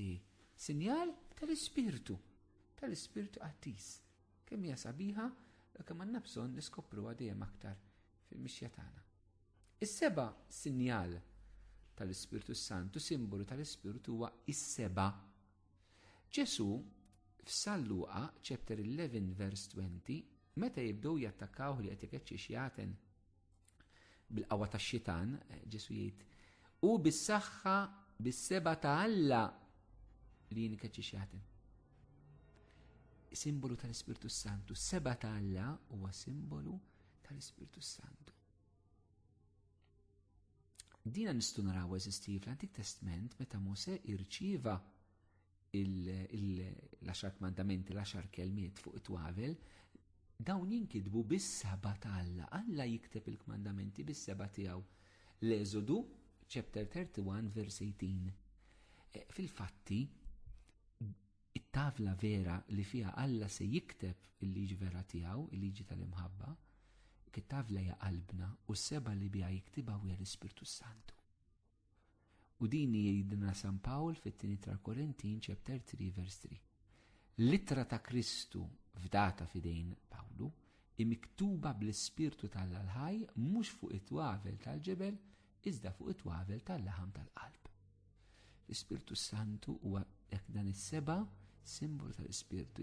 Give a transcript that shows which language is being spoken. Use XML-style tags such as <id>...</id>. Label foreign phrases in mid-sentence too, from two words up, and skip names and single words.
<mt>Sinjal tal-Ispirtu qattis. Kemm hija sabiħa kemm għandna bżonn niskopruha dejjem aktar fil-mixja tagħna. Is-seba' sinjal tal-Ispirtu Santu, simbolu tal-Ispirtu huwa is-seba'. Ġesu f'Salluqa</mt> <en>chapter 11 verse 20</en> <mt>meta jibdew jattakkaw li qed ikeċċix jaten bil-qawwa tax-xitan, Ġesu jgħid, u bis-saħħa bis-seba' ta' Alla li jinkeċċix jaten. Simbolu tal-Ispirtu Santu, seba' ta' Alla huwa simbolu tal-Ispirtu Santu. Dina nistgħu naraw eżisti fl-Antik Testament meta Mosè irċieva l-10 kmandamenti, l-10 kelmiet fuq it-twavel, dawn jinkitbu bis-seba' ta' Alla. Alla jikteb il-kmandamenti bis-seba' tiegħu. L-Eżodu,</mt> <en>chapter 31, verse 18.</en> <mt>Fil-fatti, it-tavla vera li fiha Alla se jikteb il-liġi vera tiegħu, il-liġi tal-imħabba, it-tavla hija qalbna u s-seba' li biha jiktibha huwa l-Ispirtu Santu. U din jgħidilna San Pawl fit-2 Korintin,</mt> <en>chapter 3, verse 3.</en> <mt>L-ittra ta' Kristu f'data fidejn Pawlu imiktuba bl-Ispirtu tal-ħaj mhux fuq it-twavel tal-ġebel iżda fuq it-twavel tal-laħam tal-qalb. L-Ispirtu Santu huwa hekk dan is-seba' simbolu tal-Ispirtu.</mt>